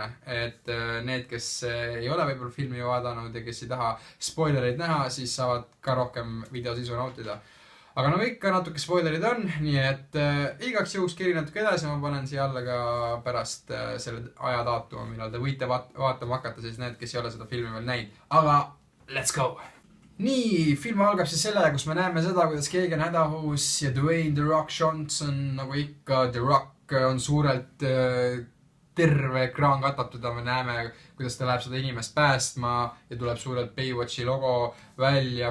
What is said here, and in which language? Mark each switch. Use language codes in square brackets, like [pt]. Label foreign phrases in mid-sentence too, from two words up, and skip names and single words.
[et] Et need, kes ei ole võib-olla filmi vaadanud ja kes ei taha spoilereid näha, siis saavad ka rohkem videosisu nautida. Aga nagu ikka natuke spoilerid on, nii et igaks juhuks kiri natuke edasi, ma panen siia alla ka pärast selle ajadaatuma, millal te võite vaatama hakata, siis need, kes ei ole seda filmi veel näinud. Aga [en] let's go! [et] Nii, film algab siis sellega, kus me näeme seda, kuidas keegi on hädahus ja Dwayne The Rock Johnson, nagu ikka, The Rock on suurelt terve ekraan katatud ja me näeme, kuidas ta läheb seda inimest päästma ja tuleb suurelt Baywatchi logo välja.